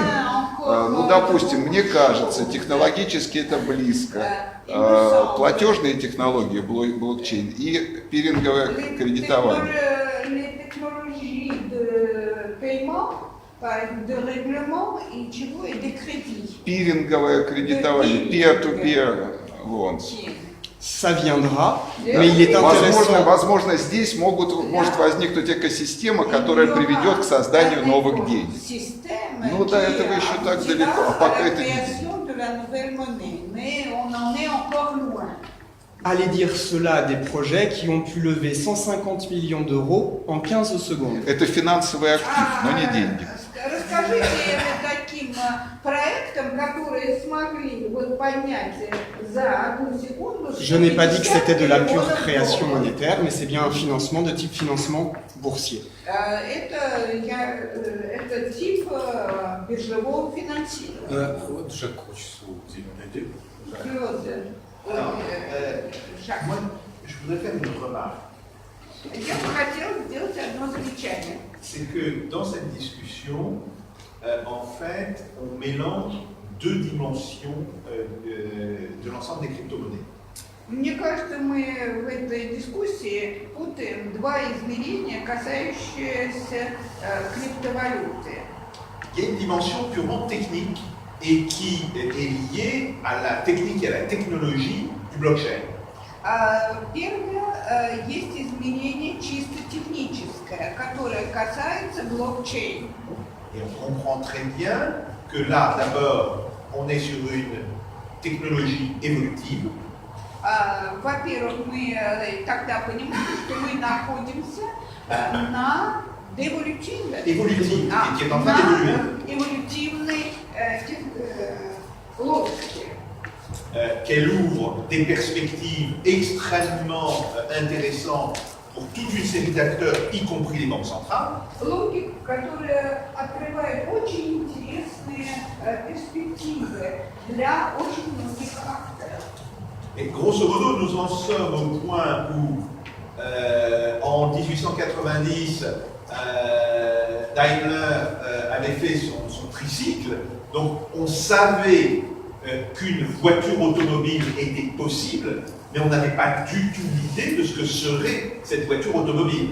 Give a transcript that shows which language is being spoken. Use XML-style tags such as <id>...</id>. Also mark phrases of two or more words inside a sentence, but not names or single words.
<ru>Ну, допустим, мне кажется, технологически это близко. Платежные технологии, блокчейн и пиринговое кредитование. Пиринговое кредитование,</ru> <en>peer-to-peer loans.</en> <fr>Ça viendra, mais il est intéressant.</fr> <ru>Возможно, здесь может возникнуть экосистема, которая приведет к созданию новых денег. Ну, до этого еще так далеко, а пока это не</ru> <fr>Allez dire cela à des projets qui ont pu lever 150 millions d'euros en 15 secondes.</fr> <ru>Это финансовый актив, но не деньги. Расскажите таким проектам, которые смогли поднять за одну секунду.</ru> <fr>Je n'ai pas dit que c'était de la pure création monétaire, mais c'est bien un financement de type financement boursier.</fr> <ru>Это тип биржевого финансирования. Вот Жак хочет слово взять.</ru> <fr>Moi, je voudrais faire une remarque.</fr> <ru>Я бы хотела сделать одно замечание.</ru> <fr>C'est que dans cette discussion, en fait, on mélange deux dimensions de l'ensemble des crypto-monnaies.</fr> <ru>Мне кажется, мы в этой дискуссии путаем два измерения, касающиеся криптовалюты.</ru> <fr>Il y a une dimension purement technique et qui est liée à la technique et à la technologie du blockchain.</fr> <ru>Первое есть измерение чисто техническое, которое касается блокчейна.</ru> <fr>Et on comprend très bien que là, d'abord, on est sur une technologie évolutive.</fr> <ru>Во-первых, мы тогда понимаем, что мы находимся на</ru> <fr>évolutive, qui est en train d'évoluer.</fr> <ru>Évolutivной логике.</ru> <fr>Qu'elle ouvre des perspectives extrêmement intéressantes pour toute une série d'acteurs, y compris les banques centrales.</fr> <ru>Логика, которая открывает очень интересные перспективы для очень многих акторов.</ru> <fr>Et grosso modo, nous en sommes au point où, en 1890, Daimler avait fait son tricycle, donc on savait qu'une voiture automobile était possible, mais on n'avait pas du tout l'idée de ce que serait cette voiture automobile.</fr>